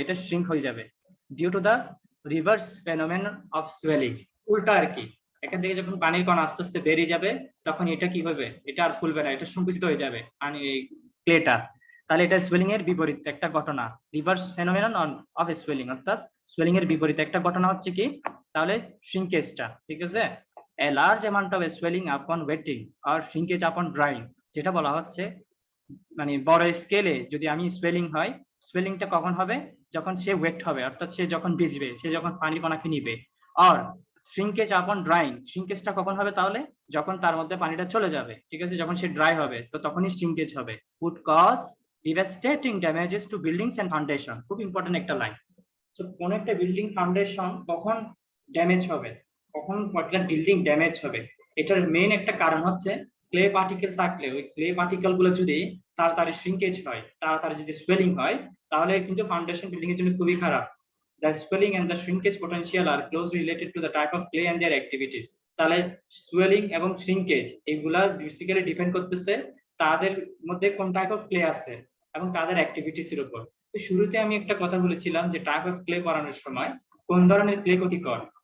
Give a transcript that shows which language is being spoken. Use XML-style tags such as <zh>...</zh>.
<en>এটা shrink</en> <bn>হয়ে যাবে</bn> <en>due to the reverse phenomenon of swelling।</en> <bn>উল্টা আর কি, এখান থেকে যখন পানির কণা আস্তে আস্তে বেরিয়ে যাবে, তখন এটা কি হবে? এটা আর ফুলবে না, এটা সংকুচিত হয়ে যাবে এই ক্লেটা। তাহলে এটা সোয়েলিং এর বিপরীত একটা ঘটনা,</bn> <en>reverse phenomenon of swelling,</en> <bn>অর্থাৎ সোয়েলিং এর বিপরীত একটা ঘটনা হচ্ছে কি তাহলে? শ্রিঙ্কেজটা, ঠিক আছে।</bn> <en>a large amount of swelling upon wetting or shrinkage upon drying,</en> <bn>যেটা বলা হচ্ছে মানে বড় স্কেলে যদি আমি সোয়েলিং হয়, সোয়েলিংটা কখন হবে? যখন সে ওয়েট হবে, অর্থাৎ সে যখন ভিজবে, সে যখন পানি কণাকে নিবে। আর শ্রিঙ্কেজ আপন ড্রাইং, শ্রিঙ্কেজটা কখন হবে তাহলে? যখন তার মধ্যে পানিটা চলে যাবে, ঠিক আছে, যখন সে ড্রাই হবে, তো তখনই শ্রিঙ্কেজ হবে।</bn> <en>would cause devastating damages to buildings and foundation,</en> <bn>খুব ইম্পর্টেন্ট একটা লাইন। সো কোন একটা বিল্ডিং ফাউন্ডেশন কখন ড্যামেজ হবে, কখন পার্টিকুলার বিল্ডিং ড্যামেজ হবে, এটার মেইন একটা কারণ হচ্ছে ক্লে পার্টিকেল থাকলে, ওই ক্লে পার্টিকেল গুলো যদি তাড়াতাড়ি শ্রিঙ্কেজ হয়, তাড়াতাড়ি যদি সোয়েলিং হয়, তাহলে কিন্তু ফাউন্ডেশন বিল্ডিং এর জন্য খুবই খারাপ।</bn> <en>The swelling and the shrinkage potential are closely related to the type of clay and their activities।</en> <bn>তাহলে সোয়েলিং এবং শ্রিঙ্কেজ এগুলা বেসিক্যালি ডিপেন্ড করতেছে তাদের মধ্যে কোন টাইপ অফ ক্লে আছে এবং তাদের অ্যাক্টিভিটিস এর উপর। তো শুরুতে আমি একটা কথা বলেছিলাম যে টাইপ অফ ক্লে করানোর সময় কোন ধরনের ক্লে ক্ষতিকর।</bn>